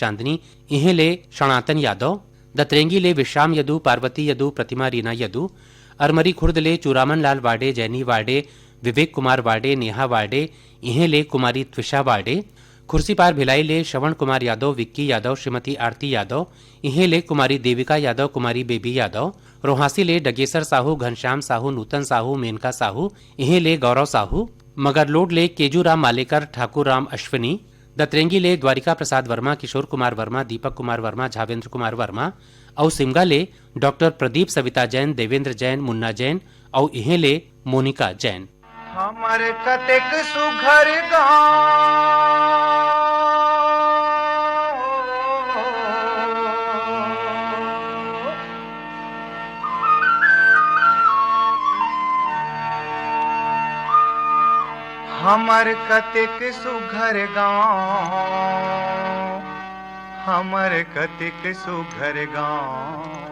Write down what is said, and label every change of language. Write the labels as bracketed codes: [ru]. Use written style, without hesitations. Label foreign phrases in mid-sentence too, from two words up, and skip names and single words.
[hne] चांदनी, इहे ले सनातन यादव, दतरेंगी ले विश्राम यदु, पार्वती यदु, प्रतिमा रीना यदु, अरमरी खुर्द ले चूरामन लाल वाडे, जैनी वाडे, विवेक कुमार वाडे, नेहा वाडे, इहे ले कुमारी त्विषा वाडे, खुर्सीपार भिलाई ले श्रवण कुमार यादव, विक्की यादव, श्रीमती आरती यादव, इहे ले कुमारी देविका यादव, कुमारी बेबी यादव, रोहासी ले डगेसर साहू, घनश्याम साहू, नूतन साहू, मेनका साहू, इहे ले गौरव साहू, मगरलोड ले केजूराम मालेकर, ठाकुर राम अश्विनी, दतरेंगी ले द्वारिका प्रसाद वर्मा, किशोर कुमार वर्मा, दीपक कुमार वर्मा, झावेंद्र कुमार वर्मा, और सिमगा ले डॉक्टर प्रदीप सविता जैन, देवेंद्र जैन, मुन्ना जैन, और इहे ले मोनिका जैन। हमर कतेक सुघर हमर कतेक सुघर गाँव, हमर कतेक सुघर गाँव।